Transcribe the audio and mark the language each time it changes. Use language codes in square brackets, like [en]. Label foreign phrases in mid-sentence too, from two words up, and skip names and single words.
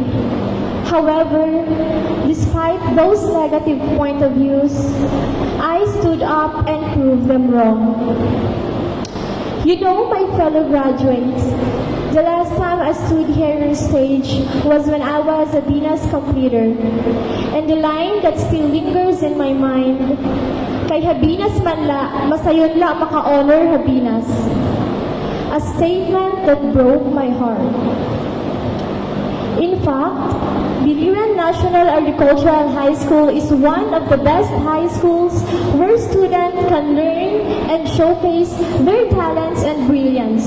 [en] However, despite those negative point of views, I stood up and proved them wrong. You know, my fellow graduates, the last time I stood here on stage was when I was a Binas completer, and the line that still lingers in my mind, [war] kay Habinas man la, masayon la maka-honor Habinas. [en] A statement that broke my heart. In fact, Biliran National Agricultural High School is one of the best high schools where students can learn and showcase their talents and brilliance.